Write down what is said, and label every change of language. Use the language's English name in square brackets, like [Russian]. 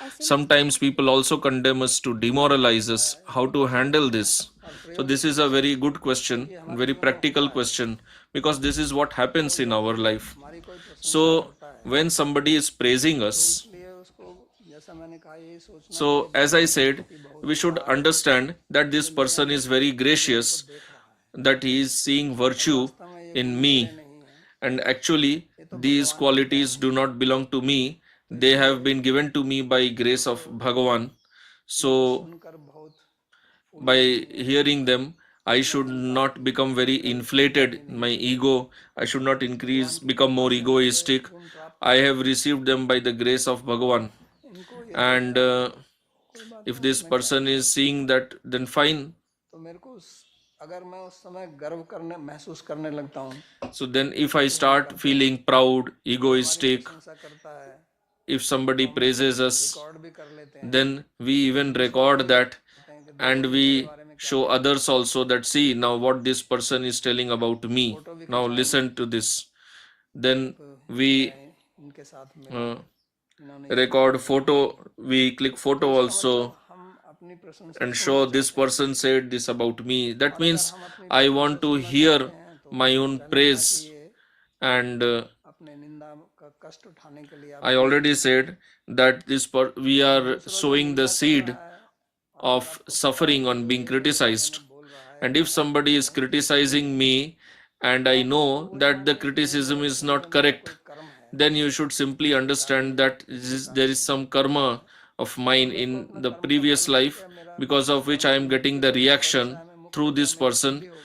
[English] Sometimes people also condemn us to demoralize us. How to handle this? So this is a very good question, very practical question, because this is what happens in our life. So when somebody is praising us, [Hindi] इसलिए उसको जैसा मैंने कहा यही सोचना. [English] so as I said, we should understand that this person is very gracious, that he is seeing virtue in me, and actually these qualities do not belong to me. They have been given to me by grace of Bhagavan. So [Hindi] सुनकर बहुत [English] by hearing them, I should not become very inflated in my ego. I should not become more egoistic. I have received them by the grace of Bhagavan. And if this person is seeing that, then fine. [Hindi] तो मेरे को अगर मैं उस समय गर्व करने महसूस करने लगता हूँ. [English] So then if I start feeling proud, egoistic, [Hindi] ऐसा करता है. [English] if somebody praises us, [Hindi] record भी कर लेते हैं. [English] then we even record that and we show others also that, see now what this person is telling about me. Now listen to this. Then we [Hindi] इनके साथ में [English] record photo, we click photo also [Hindi] हम अपनी प्रशंसा [English] and show this person said this about me. That means I want to hear my own praise. And [Hindi] अपने निंदा का कष्ट उठाने के लिए [English] I already said that we are sowing the seed of suffering on being criticized. And if somebody is criticizing me and I know that the criticism is not correct, then you should simply understand that there is some karma of mine in the previous life, because of which I am getting the reaction through this person.